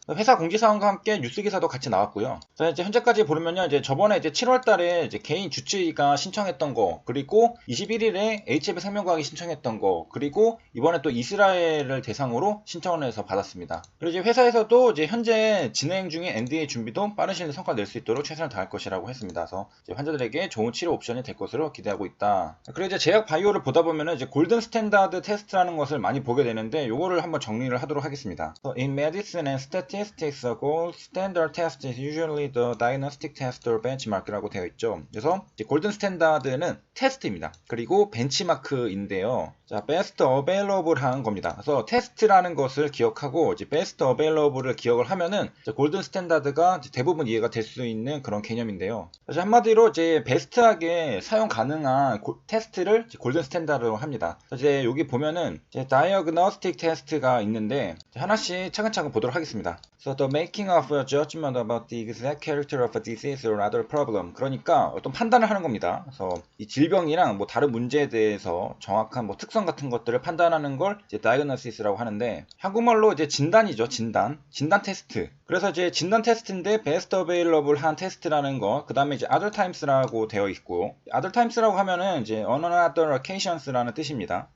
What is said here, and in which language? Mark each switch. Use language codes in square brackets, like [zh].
[ko] 회사 공지사항과 함께 뉴스 기사도 같이 나왔고요. 자, 이제 현재까지 보면요, 이제 저번에 이제 7월달에 이제 개인 주치의가 신청했던 거, 그리고 21일에 HIV 생명과학이 신청했던 거, 그리고 이번에 또 이스라엘을 대상으로 신청을 해서 받았습니다. 그리고 이제 회사에서도 이제 현재 진행 중인 NDA 준비도 빠른 시일 내에 성과 낼 수 있도록 최선을 다할 것이라고 했습니다. 그래서 이제 환자들에게 좋은 치료 옵션이 될 것으로 기대하고 있다. 그리고 이제 제약 바이오를 보다 보면은 이제 골든 스탠다드 테스트라는 것을 많이 보게 되는데 요거를 한번 정리를 하도록 하겠습니다. [en] So in medicine and statistics, a gold standard test is usually the diagnostic test or benchmark라고 되어 있죠. [ko] 그래서 이제 골든 스탠다드는 테스트입니다. 그리고 벤치마크인데요. 자, best available 하는 겁니다. 그래서 테스트라는 것을 기억하고 이제 best available을 기억을 하면은 골든 스탠다드가 대부분 이해가 될 수 있는 그런 개념인데요. 그래서 한마디로 이제 베스트하게 사용 가능한 테스트를 골든 스탠다드로 합니다. 이제 여기 보면은 이제 diagnostic test가 있는데 하나씩 차근차근 보도록 하겠습니다. [en] So the making of a judgment about the exact character of a disease or other problem. [ko] 그러니까 어떤 판단을 하는 겁니다. 그래서 이 질병이랑 뭐 다른 문제에 대해서 정확한 뭐 특성 같은 것들을 판단하는 걸 이제 diagnosis라고 하는데 한국말로 이제 진단이죠. 진단 테스트. 그래서 이제 진단 테스트인데 best available 한 테스트라는 거, 그 다음에 이제 other times라고 되어 있고, other times라고 하면은 이제 [en] on another occasions [ko] 라는 뜻입니다.